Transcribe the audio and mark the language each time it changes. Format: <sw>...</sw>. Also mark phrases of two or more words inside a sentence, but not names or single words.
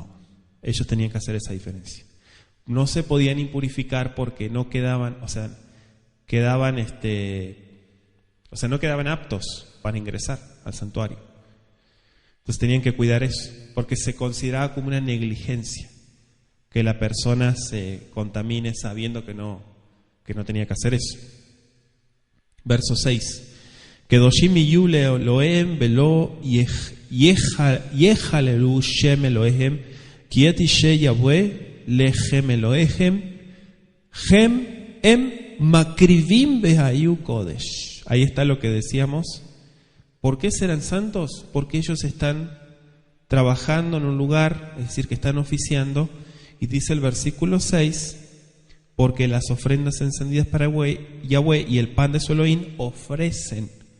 <es>Ellos tenían que hacer esa diferencia. No se podían impurificar porque no quedaban, no quedaban aptos para ingresar al santuario. Entonces tenían que cuidar eso, porque se consideraba como una negligencia que la persona se contamine sabiendo que no tenía que hacer eso. Verso 6.</es> <he>קדשים יהיו לאלהיהם ולא יחללו שם אלהיהם כי את אשי יהוה לחם אלהיהם הם מקריבם והיו קדש.</he> <es>Ahí está lo que decíamos. ¿Por qué serán santos? Porque ellos están trabajando en un lugar, es decir, que están oficiando, y dice el versículo 6, porque las ofrendas encendidas para Yahweh y el pan de su Elohim ofrecen.</es>